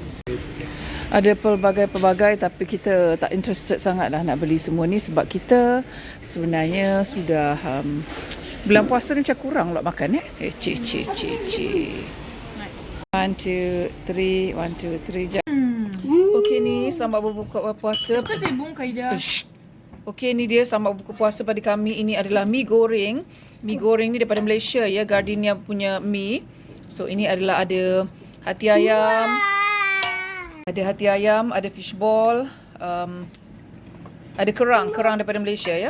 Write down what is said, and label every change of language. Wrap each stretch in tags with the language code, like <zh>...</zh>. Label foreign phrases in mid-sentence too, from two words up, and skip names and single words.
<ms>Ada pelbagai-pelbagai tapi kita tak interested sangat lah nak beli semua ni. Sebab kita sebenarnya sudah bulan puasa ni macam kurang lah makan cik. 1, 2, 3. 1, 2, 3. Okey ni selamat berbuka puasa.</ms> <fr>Est-ce que c'est bon, Kaida?</fr> <ms>Okey, ni dia selamat berbuka puasa pada kami. Ini adalah mi goreng. Mi goreng ni daripada Malaysia ya, Gardenia punya mi. So ini adalah ada hati ayam. Ada hati ayam, ada fishball, ada kerang daripada Malaysia ya.</ms>